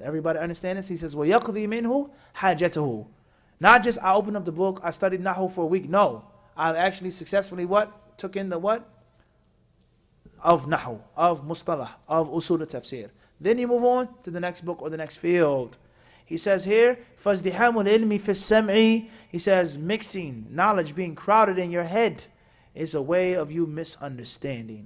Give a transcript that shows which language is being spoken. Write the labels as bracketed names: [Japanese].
[English] Everybody understand this? He says [Arabic] ويقضي منه حاجته. [English] Not just I opened up the book, I studied Nahu for a week. No. I actually successfully what? Took in the what? Of Nahu, of Mustalah, of Usul al-Tafsir. Then you move on to the next book or the next field. He says here, [Arabic] فَازْدِحَامُ الْعِلْمِ فِي السَّمْعِ. [English] He says mixing, knowledge being crowded in your head is a way of you misunderstanding.